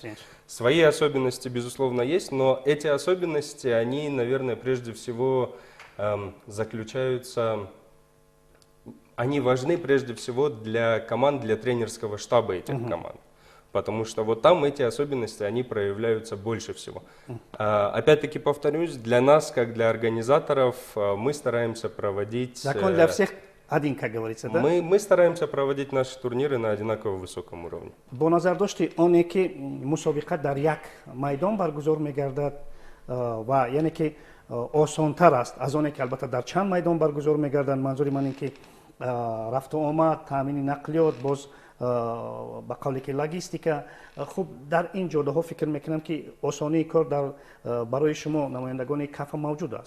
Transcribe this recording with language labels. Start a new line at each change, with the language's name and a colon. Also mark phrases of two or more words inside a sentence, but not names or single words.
Russian: Свои особенности, безусловно, есть, но эти особенности, они, наверное, прежде всего они важны прежде всего для команд, для тренерского штаба этих команд. Потому что вот там эти особенности, они проявляются больше всего. Опять-таки повторюсь, для нас, как для организаторов, мы стараемся проводить... Закон для всех один, как говорится, да? Мы стараемся проводить наши турниры на одинаково высоком уровне.
Persian: با نظر داشتی اونی که مسابقه در یک میدان برگزار میگردد و یعنی که آسان‌تر است از اونی که البته در چند میدان برگزار میگردد. منظور من این که رفت و آمد، تامین نقلیات، باز به قولی که لوجستیکا، خب در این جاده فکر میکنم که آسانی کار در برای شما نمایندگان کاف موجود است.